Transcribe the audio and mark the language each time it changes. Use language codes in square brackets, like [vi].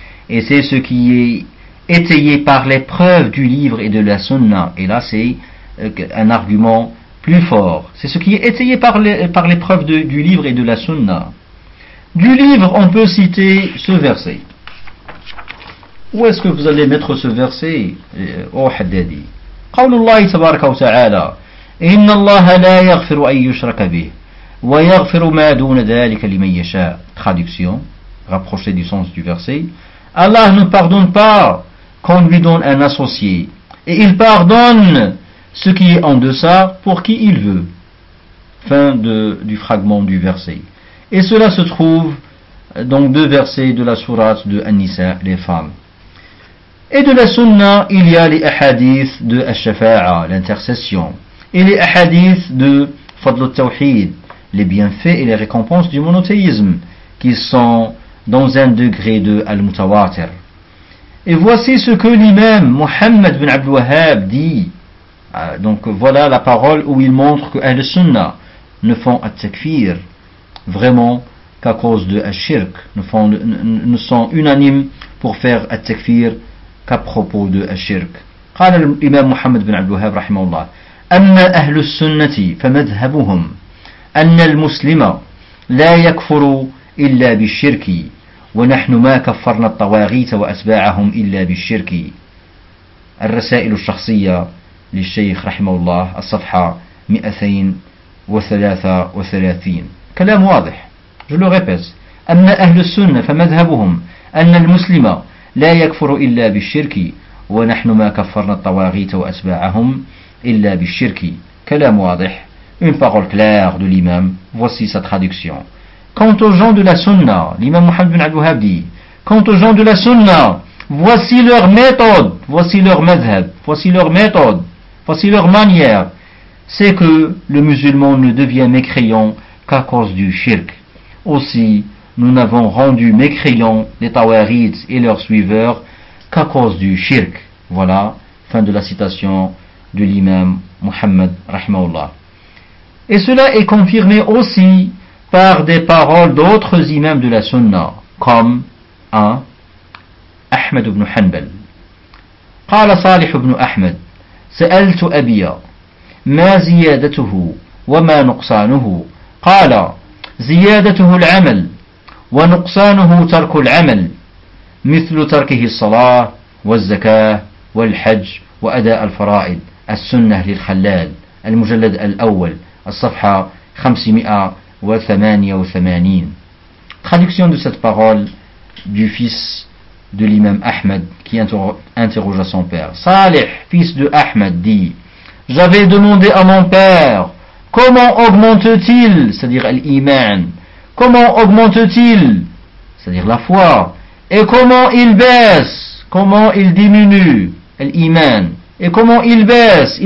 [fr] Et c'est ce qui est étayé par les preuves du livre et de la sunna. Et là, c'est un argument plus fort. C'est ce qui est étayé par les preuves du livre et de la sunna. Du livre, on peut citer ce verset. Où est-ce que vous allez mettre ce verset, oh Haddadi? [ar] قول الله تبارك وتعالى إن الله لا يغفر أن يشرك به ويغفر ما دون ذلك لمن يشاء. [fr] Traduction rapprochée du sens du verset. Allah ne pardonne pas qu'on lui donne un associé. Et il pardonne ce qui est en deçà pour qui il veut. Fin de, du fragment du verset. Et cela se trouve dans deux versets de la sourate de An-Nisa, les femmes. Et de la sunna, il y a les hadiths de Al-Shafa'a, l'intercession. Et les hadiths de Fadl al-Tawhid, les bienfaits et les récompenses du monothéisme, qui sont dans un degré de Al-Mutawatir. Et voici ce que l'imam Muhammad bin Abdul Wahhab dit. Donc voilà la parole où il montre que Ahl Sunna ne font At-Takfir vraiment qu'à cause de Al-Shirk, ne sont unanimes pour faire At-Takfir qu'à propos de Al-Shirk. [ar] قال الإمام محمد بن عبد الوهاب رحمه الله أما أهل السنة فمذهبهم أن المسلم لا يكفر إلا بالشرك ونحن ما كفرنا الطواغيت وأتباعهم إلا بالشرك. الرسائل الشخصية للشيخ رحمه الله الصفحة 233. كلام واضح. [fr] Je le répète. [ar] أما أهل السنة فمذهبهم أن المسلم لا يكفر إلا بالشرك ونحن ما كفرنا الطواغيت وأتباعهم إلا بالشرك. كلام واضح. [fr] Une parole claire de l'imam. Voici sa traduction. Quant aux gens de la sunna, l'imam Mohammed bin Abdul Wahhab dit, quant aux gens de la sunna, voici leur méthode, voici leur madhhab, voici leur méthode, voici leur manière. C'est que le musulman ne devient mécréant qu'à cause du shirk. Aussi, nous n'avons rendu mécréant les tawarids et leurs suiveurs qu'à cause du shirk. Voilà, fin de la citation de l'imam Mohammed, rahmaullah. Et cela est confirmé aussi par des paroles d'autres imams de la sunna, comme un Ahmed ibn Hanbal. [ar] قال صالح ibn Ahmed, سألت أبي ما زيادته وما نقصانه. قال زيادته العمل ونقصانه ترك العمل مثل تركه الصلاة والزكاة والحج وأداء الفرائض. السنة للخلال, المجلد الأول, الصفحة 588. [fr] Traduction de cette parole du fils de l'imam Ahmed qui interrogea son père. Salih, fils de Ahmed, dit: j'avais demandé à mon père comment augmente-t-il, c'est-à-dire l'iman, comment augmente-t-il, c'est-à-dire la foi, et comment il baisse, comment il diminue, l'iman, et comment il baisse.